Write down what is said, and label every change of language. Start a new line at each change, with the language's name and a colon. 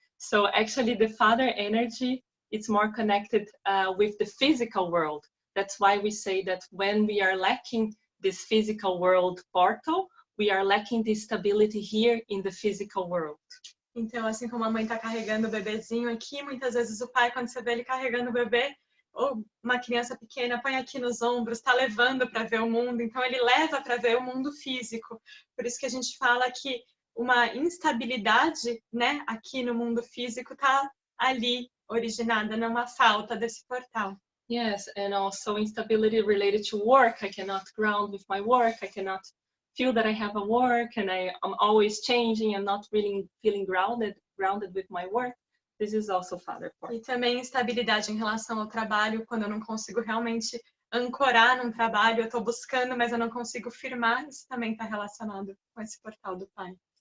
English: So actually the father energy, it's more connected with the physical world. That's why we say that when we are lacking this physical world portal, we are lacking the stability here in the physical world.
Portuguese: Então, assim como a mãe está carregando o bebezinho aqui, muitas vezes o pai, quando você vê ele carregando o bebê, ou uma criança pequena, põe aqui nos ombros, está levando para ver o mundo, então ele leva para ver o mundo físico. Por isso que a gente fala que uma instabilidade, né, aqui no mundo físico está ali, originada numa falta desse portal.
English: Yes, and also instability related to work. I cannot ground with my work, I cannot feel that I have a work, and I'm always changing, I'm not really feeling grounded with my work. This is also father portal.
Portuguese: E também instabilidade em relação ao trabalho, quando eu não consigo realmente ancorar num trabalho, eu estou buscando, mas eu não consigo firmar, isso também está relacionado com esse portal do pai.